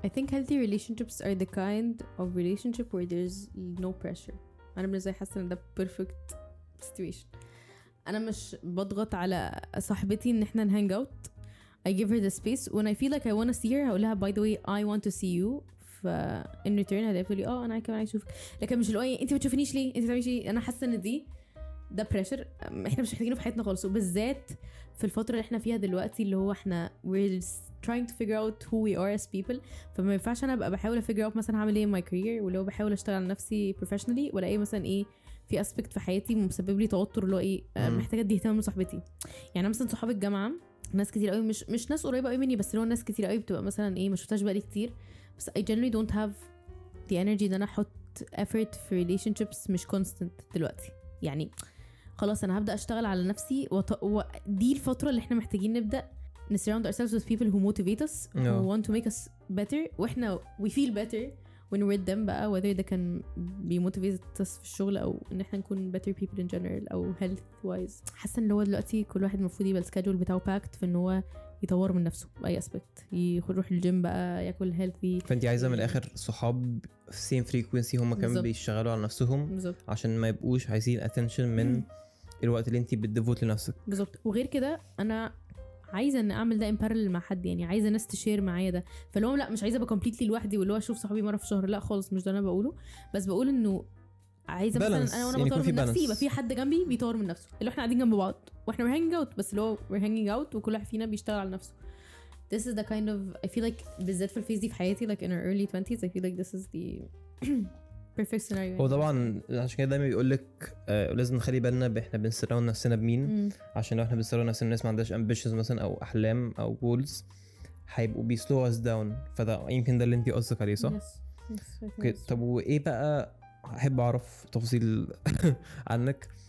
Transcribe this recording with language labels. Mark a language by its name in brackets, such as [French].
[English] I think healthy relationships are the kind of relationship where there's no pressure. [Arabic] انا بالنسبه لي حاسه ان ده perfect situation. انا مش بضغط على صاحبتي ان احنا نهانج اوت. [English] I give her the space when I feel like I want to see her هقولها by the way I want to see you. [Arabic] in return هتقول لي انا كمان عايز اشوفك، لكن مش اللي هو انت ما بتشوفينيش ليه، انت بتعملي ايه. انا حاسه ان ده بريشر احنا مش محتاجينه في حياتنا خالص، وبالذات في الفتره اللي احنا فيها دلوقتي اللي هو احنا we're trying to figure out who we are as people. فما ينفعش انا ابقى بحاول افigure out مثلا هعمل ايه in my career، ولو بحاول اشتغل على نفسي professionally، ولا ايه مثلا ايه في aspect في حياتي مسبب لي توتر اللي هو ايه محتاجه ادي اهتمام لصاحبتي. يعني مثلا صحاب الجامعه ناس كتير قوي مش ناس قريبه قوي مني، بس لو ناس كتير قوي بتبقى مثلا ايه ما شفتهاش بقالي كتير، بس I generally don't have the energy ان انا احط effort في relationships مش constant دلوقتي. يعني خلاص انا هبدا اشتغل على نفسي ودي الفتره اللي احنا محتاجين نبدا surround ourselves with people who motivate us who want to make us better، واحنا we feel better when we're with them بقى، whether ده كان بيموتيفيت us في الشغل او ان احنا نكون better people in general او health wise. حاسه ان هو دلوقتي كل واحد المفروض يبقى السكادجول بتاعه باكت في ان هو يطور من نفسه باي اسبكت، يروح الجيم بقى، ياكل هيلثي. فانت عايزه من الاخر صحاب في سيم فريكوينسي هم كمان بيشتغلوا على نفسهم بالزبط. عشان ما يبقوش عايزين اتنشن من الوقت اللي انت بتديفوت لنفسك بالظبط. وغير كده انا عايزه ان اعمل ده ان بارلل مع حد، يعني عايزه ناس تشير معايا ده. فلو لا مش عايزه ابقى كومبليتلي لوحدي واللي هو اشوف صحابي مره في الشهر، لا خالص مش ده انا بقوله، بس بقول انه عايزه مثلا انا وانا يعني بطور من نفسي يبقى في حد جنبي بيطور من نفسه، اللي احنا قاعدين جنب بعض واحنا we're hanging out، بس اللي هو we're hanging out وكل واحد فينا بيشتغل على نفسه. [English] This is the kind of I feel like بالذات في الفيز دي في حياتي like in our early 20s I feel like this is the perfect scenario. [Arabic] هو طبعا عشان كده دايما بيقول لك لازم نخلي بالنا احنا بنسراوند نفسنا بمين، عشان لو احنا بنسراوند نفسنا الناس ما عندهاش ambitions مثلا او احلام او goals هيبقوا بيسلو us down. فده يمكن ده اللي انت قصدك عليه صح؟ اوكي. طب وايه بقى، احب اعرف تفاصيل عنك.